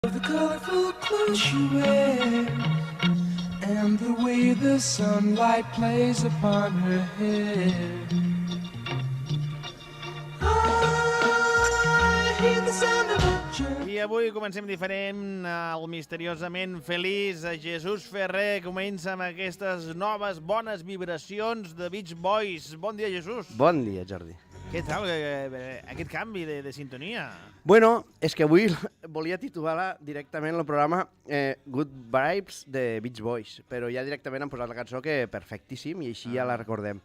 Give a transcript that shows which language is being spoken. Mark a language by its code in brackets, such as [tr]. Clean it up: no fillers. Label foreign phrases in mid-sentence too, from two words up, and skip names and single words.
[en] The colorful clothes she wears and the way the sunlight plays upon her hair. I hear the sound of a church. [ca] I avui comencem diferent. El misteriosament feliç Jesús Ferrer comença amb aquestes noves bones vibracions de Beach Boys. Bon dia, Jesús. Bon dia, Jordi. Què tal, aquest canvi de sintonia? Bueno, és que avui volia titular directament el programa Good Vibes de Beach Boys, però ja directament han posat la cançó que perfectíssim i així ja la recordem.